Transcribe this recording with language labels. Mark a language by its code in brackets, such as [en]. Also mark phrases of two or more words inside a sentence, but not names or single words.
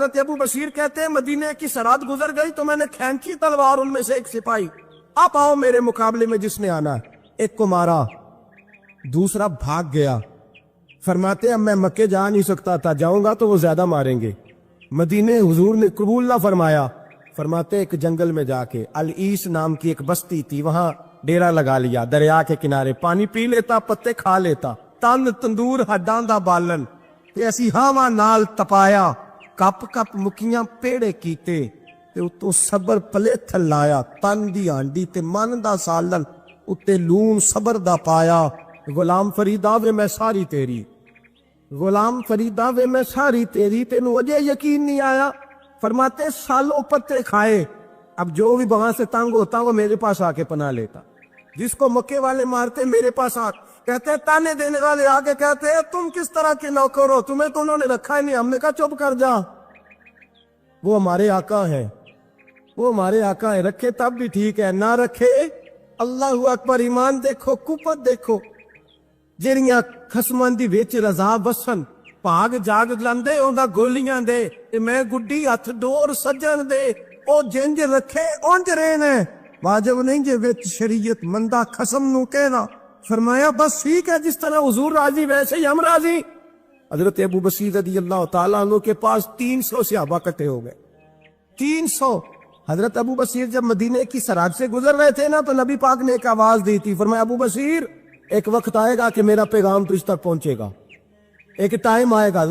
[ur] حضرت ابو بصیر کہتے ہیں مدینے کی سرحد گزر گئی تو میں نے کھینچی تلوار، ان میں سے ایک سپاہی آپ آؤ میرے مقابلے میں جس نے آنا ہے، ایک کو مارا، دوسرا بھاگ گیا۔ فرماتے اب میں مکے جا نہیں سکتا تھا، جاؤں گا تو وہ زیادہ ماریں گے، مدینے حضور نے قبول نہ فرمایا۔ فرماتے ایک جنگل میں جا کے العیس نام کی ایک بستی تھی، وہاں ڈیرا لگا لیا، دریا کے کنارے، پانی پی لیتا، پتے کھا لیتا، [pa] تن تندور ہڈاں دا بالن تے اسی ہاواں نال تپایا، کپ کپ مکیاں پیڑے کیتے تے اتوں صبر پلے تھلایا، تن دی ہانڈی تے من دا سالن اتے لون صبر دا پایا۔ غلام فریدا وے میں ساری تیری، غلام فریدا وے میں ساری تیری، تینوں وجہ یقین نہیں آیا؟ [ur] فرماتے سالوں پتے کھائے، اب جو بھی وہاں سے تنگ ہوتا وہ میرے پاس آ کے پناہ لیتا، جس کو مکے والے مارتے میرے پاس آ کہتے تانے دینے والے آگے کہتے ہیں تم کس طرح کے نوکر ہو، تمہیں تو انہوں نے رکھا ہی نہیں۔ ہم نے کہا چپ کر جا، وہ ہمارے آقا ہے، وہ ہمارے آقا ہے، رکھے تب بھی ٹھیک ہے، نہ رکھے [ar] اللہ اکبر۔ [ur] ایمان دیکھو، قوت دیکھو، [pa] جڑیاں خصماں دی وچ رضا وسن، بھاگ جاگ لندے اوندا گولیاں دے، میں گڈی ہتھ ڈور سجن دے، او جنج رکھے اونج رہنے، واجب نہیں جے وچ شریعت مندہ خصم نو کہنا۔ [ur] فرمایا بس ٹھیک ہے، جس طرح حضور راضی ویسے ہی ہم راضی۔ حضرت ابو بصیر [ar] رضی اللہ تعالیٰ عنہ [ur] کے پاس 300 صحابہ کٹے ہو گئے، 300 حضرت ابو بصیر جب مدینے کی سرحد سے گزر رہے تھے نا تو نبی پاک نے ایک آواز دی تھی، فرمایا ابو بصیر ایک وقت آئے گا کہ میرا پیغام تجھ تک پہنچے گا، ایک ٹائم آئے گا۔